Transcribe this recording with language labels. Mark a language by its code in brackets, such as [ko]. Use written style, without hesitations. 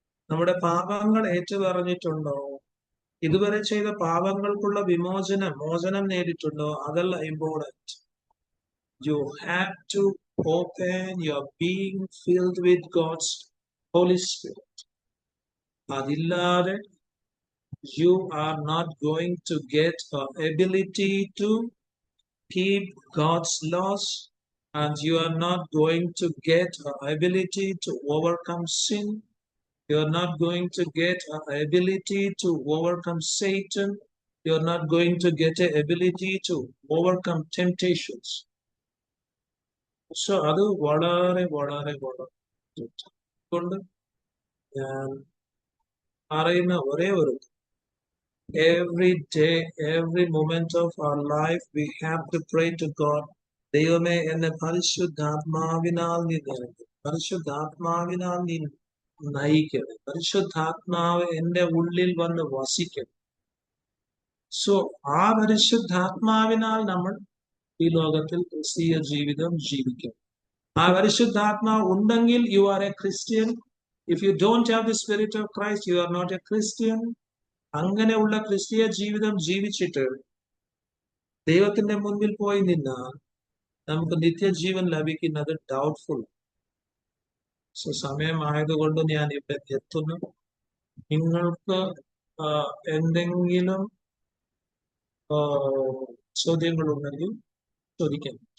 [ml] നമ്മുടെ പാപങ്ങൾ ഏറ്റുപറഞ്ഞിട്ടുണ്ടോ? ഇതുവരെ ചെയ്ത പാപങ്ങൾക്കുള്ള മോചനം നേടിയിട്ടുണ്ടോ? അതല്ല [en] Important. You have to open your being filled with God's holy spirit. [ml] അതില്ലാതെ [en] you are not going to get an ability to keep God's laws, and you are not going to get an ability to overcome sin. You are not going to get an ability to overcome Satan. You are not going to get an ability to overcome temptations. So [ml] അത് വളരെ വളരെ വളരെ കൊണ്ട് ഞാൻ അറിയുന്ന ഒരേ ഒരു, [en] every day, every moment of our life, we have to pray to God. [ml] ദൈവമേ എന്നെ പരിശുദ്ധാത്മാവിനാൽ നീ നിറയ്ക്കണം, പരിശുദ്ധാത്മാവിനാൽ നീ നയിക്കണം, പരിശുദ്ധാത്മാവ് എന്റെ ഉള്ളിൽ വന്ന് വസിക്കണം. സോ ആ പരിശുദ്ധാത്മാവിനാൽ നമ്മൾ ഈ ലോകത്തിൽ ക്രിസ്തീയ ജീവിതം ജീവിക്കണം. ആ പരിശുദ്ധാത്മാവ് ഉണ്ടെങ്കിൽ [en] You are a Christian. If you don't have the Spirit of Christ, you are not a Christian. [ml] അങ്ങനെയുള്ള ക്രിസ്തീയ ജീവിതം ജീവിച്ചിട്ട് ദൈവത്തിന്റെ മുൻപിൽ പോയി നിന്നാൽ നമുക്ക് നിത്യജീവൻ ലഭിക്കുന്നത് ഡൗട്ട്ഫുൾ. സോ സമയമായതുകൊണ്ട് ഞാൻ ഇവിടെ എത്തുന്നു. നിങ്ങൾക്ക് എന്തെങ്കിലും ചോദ്യങ്ങളുണ്ടെങ്കിൽ ചോദിക്കാം.